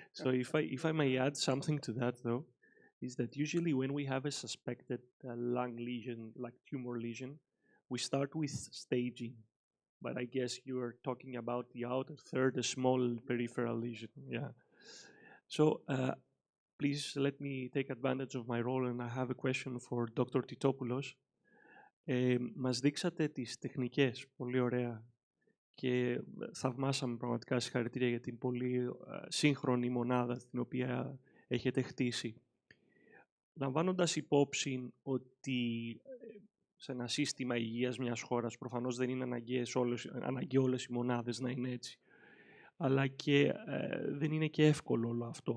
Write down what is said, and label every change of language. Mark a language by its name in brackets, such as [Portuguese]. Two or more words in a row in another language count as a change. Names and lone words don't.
[English] So if I may add something to that, though, is that usually when we have a suspected lung lesion, like tumor lesion, we start with staging. But I guess you are talking about the outer third, a small peripheral lesion. Yeah. So please let me take advantage of my role, and I have a question for Dr. Titopoulos. [Greek] Μας δείξατε τις τεχνικές, πολύ ωραία. Και θαυμάσαμε πραγματικά συγχαρητήρια για την πολύ σύγχρονη μονάδα την οποία έχετε χτίσει. Λαμβάνοντας υπόψη ότι σε ένα σύστημα υγείας μιας χώρας προφανώς δεν είναι αναγκαίο όλες οι μονάδες να είναι έτσι, αλλά και δεν είναι και εύκολο όλο αυτό.